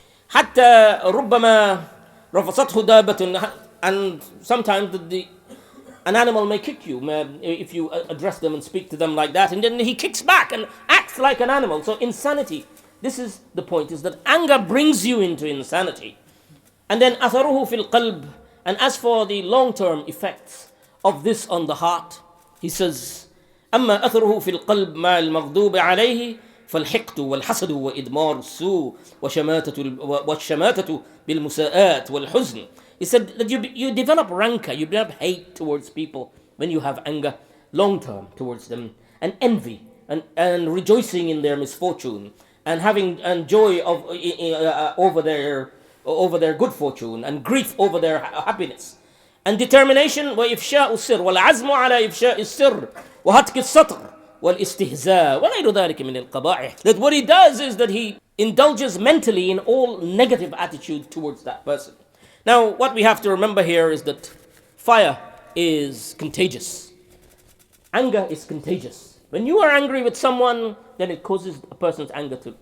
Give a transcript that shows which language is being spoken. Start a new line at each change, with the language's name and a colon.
Arabic: حتى ربما رفصته دابة,
English: and sometimes an animal may kick you if you address them and speak to them like that, and then he kicks back and acts like an animal. So insanity, this is the point, is that anger brings you into insanity. And then
Arabic: أثره في القلب,
English: and as for the long-term effects of this on the heart, he says
Arabic: أما أثره في القلب مع المغضوب عليه فالحقد والحسد وإدمار السوء والشماتة بالمساءات والحزن.
English: He said that you develop rancor, you develop hate towards people when you have anger long-term towards them, and envy, and rejoicing in their misfortune, and having joy over their good fortune, and grief over their happiness, and determination.
Arabic: وإفشاء السر والعزم على إفشاء السر وهتك السطر والاستهزاء وغير ذلك من القبائح.
English: That what he does is that he indulges mentally in all negative attitude towards that person. Now, what we have to remember here is that fire is contagious. Anger is contagious. When you are angry with someone, then it causes a person's anger too.